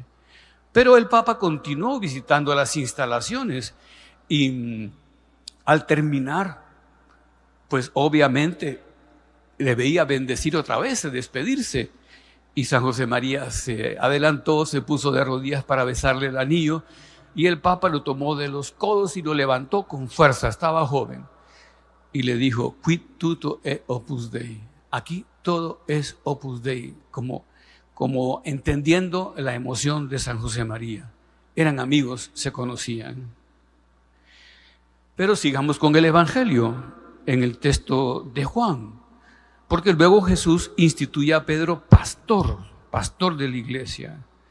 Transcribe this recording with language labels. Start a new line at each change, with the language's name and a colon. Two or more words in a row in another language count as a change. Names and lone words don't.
Spanish: Pero el Papa continuó visitando las instalaciones y al terminar, pues obviamente le veía bendecir otra vez, despedirse. Y San José María se adelantó, se puso de rodillas para besarle el anillo y el Papa lo tomó de los codos y lo levantó con fuerza, estaba joven. Y le dijo,
Latin: quid tutto è opus Dei.
Spanish: Aquí todo es opus Dei, como entendiendo la emoción de San José María. Eran amigos, se conocían. Pero sigamos con el Evangelio, en el texto de Juan, porque luego Jesús instituye a Pedro pastor de la iglesia.